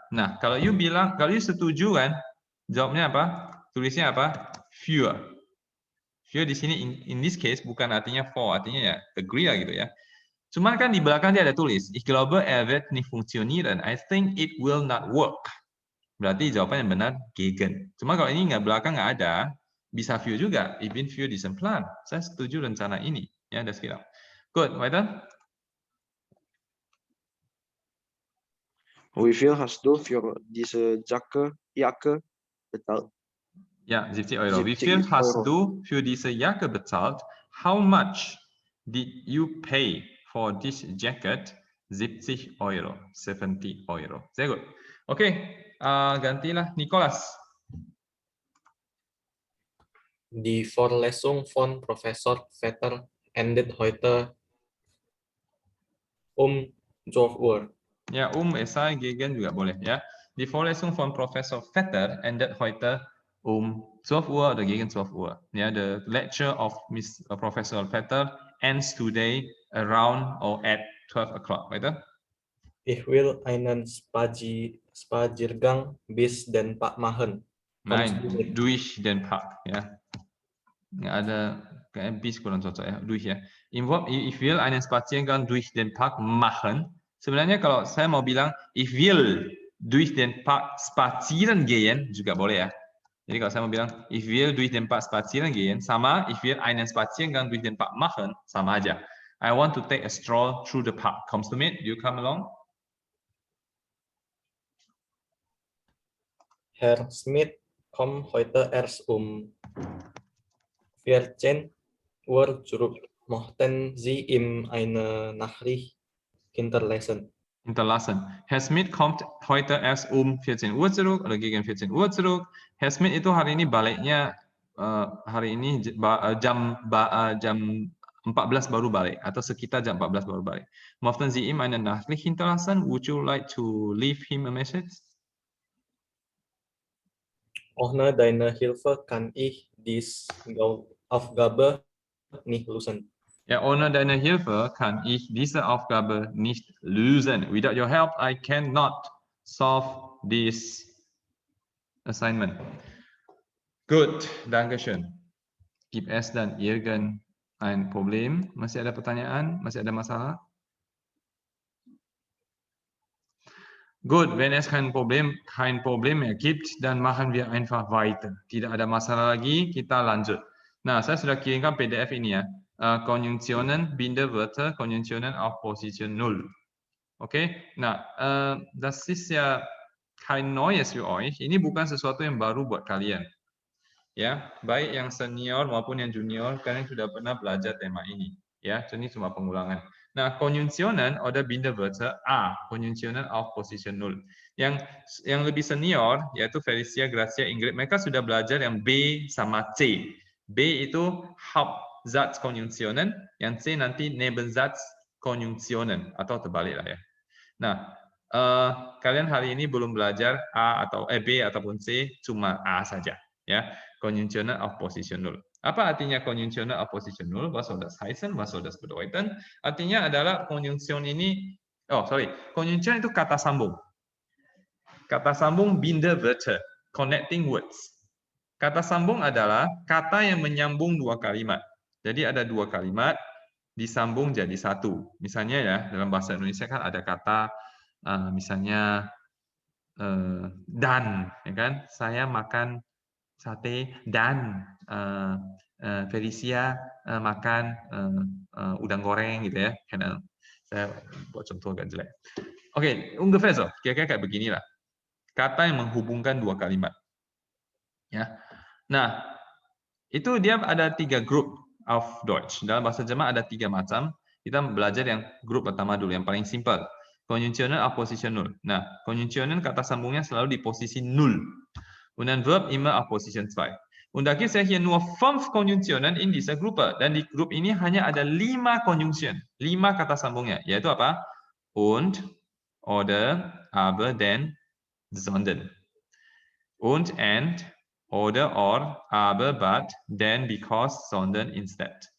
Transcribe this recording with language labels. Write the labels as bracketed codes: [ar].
[id] Nah, kalau you setuju kan, jawabnya apa? Tulisnya apa? Für. Für di sini [en] in this case [id] bukan artinya for, artinya ya agree lah gitu ya. Cuman kan di belakang dia ada tulis, [de] ich glaube wird nicht funktionieren. [en] I think it will not work. [id] Berarti jawaban yang benar gegen. Cuma kalau ini belakang nggak ada, bisa für juga. [de] Ich bin für diesen Plan. [id] Saya setuju rencana ini. [de] Ya, das geht auch. Gut, weiter. Wie viel hast du für diese Jacke bezahlt? Ja, 70 Euro. Wie viel hast du für diese Jacke bezahlt? [en] How much did you pay for this jacket? [de] 70 Euro. 70 Euro. Sehr gut. Okay, gantilah Nicholas. Die Vorlesung von Professor Vetter endet heute 12 Uhr. [id] Ya, esai gegen juga boleh ya. [de] Die Vorlesung von Professor Vetter endet heute 12 Uhr oder gegen 12 Uhr. [en] Ja, the lecture of Professor Vetter ends today around or at 12 o'clock, weiter? [de] Ich will einen Spaziergang bis den Park machen. Kommst du Nein, mit? durch den Park, [id] ya. Nggak ada kayak bis kurang cocok ya, durch ya. [de] Ich will einen Spaziergang durch den Park machen. [id] Sebenarnya kalau saya mau bilang [de] ich will durch den Park spazieren gehen [id] juga boleh ya. Jadi kalau saya mau bilang [de] ich will durch den Park spazieren gehen [id] sama [de] ich will einen Spaziergang durch den Park machen [id] sama aja. [en] I want to take a stroll through the park. [de] Kommst du mit? [en] Do you come along? [de] Herr Smith kommt heute erst 14 Uhr zurück. Mochten Sie ihm eine Nachricht hinterlassen? Herr Smith kommt heute erst 14 Uhr zurück oder gegen 14 Uhr zurück. [id] Herr Smith itu hari ini baliknya hari ini jam 14 baru balik atau sekitar jam 14 baru balik. [de] Mochten Sie ihm eine Nachricht hinterlassen? [en] Would you like to leave him a message? [de] Ohne deine Hilfe kann ich diese Aufgabe nicht lösen. Ja, ohne deine Hilfe kann ich diese Aufgabe nicht lösen. [en] Without your help, I cannot solve this assignment. [de] Gut, Dankeschön. Gibt es dann irgendein Problem? [id] Masih ada pertanyaan? Masih ada masalah? [de] Gut, wenn es kein Problem mehr gibt, dann machen wir einfach weiter. [id] Tidak ada masalah lagi, kita lanjut. Nah, saya sudah kirimkan PDF ini ya. [de] Konjunktionen, Bindewörter, Konjunktionen auf Position 0. Okay, nah, das ist ja kein Neues für euch. [id] Ini bukan sesuatu yang baru buat kalian. Ya, baik yang senior maupun yang junior, kalian sudah pernah belajar tema ini. Ya, ini cuma pengulangan. [de] Nah, Konjunktionen oder Bindewörter A, Konjunktionen auf Position 0. [id] Yang lebih senior, yaitu Felicia, Gracia, Ingrid, mereka sudah belajar yang B sama C. B itu Hauptsatzkonjunktionen, yang C nanti Nebensatzkonjunktionen atau terbalik lah ya. Nah, kalian hari ini belum belajar A atau B ataupun C, cuma A saja ya. [de] Konjunktionen auf Position 0. [id] Apa artinya [de] Konjunktionen auf Position 0? Was soll das heißen? Was soll das bedeuten? [id] Artinya adalah konjungsion ini, konjungsion itu kata sambung. Kata sambung Bindewörter, [en] connecting words. [id] Kata sambung adalah kata yang menyambung dua kalimat. Jadi ada dua kalimat disambung jadi satu. Misalnya ya, dalam bahasa Indonesia kan ada kata misalnya dan, ya kan? Saya makan sate dan Felicia makan udang goreng gitu ya. Karena saya buat contoh agak jelek. Oke, [de] ungefähr so. [id] Kira-kira kayak beginilah. Kata yang menghubungkan dua kalimat. Ya. Nah, itu dia ada 3 grup [de] auf Deutsch. [id] Dalam bahasa Jerman ada 3 macam. Kita belajar yang grup pertama dulu, yang paling simpel. [de] Konjunktionen auf Position 0. [id] Nah, Konjunktionen kata sambungnya selalu di posisi 0. [de] Und dann Verb immer auf Position 2. Und da gibt es hier nur 5 Konjunktionen in dieser Gruppe. [id] Dan di grup ini hanya ada 5 Konjunktion. 5 kata sambungnya. Yaitu apa? Und, oder, aber, denn, sondern. [en] Und, and, oder, or, aber, but, then, because, sondern, instead.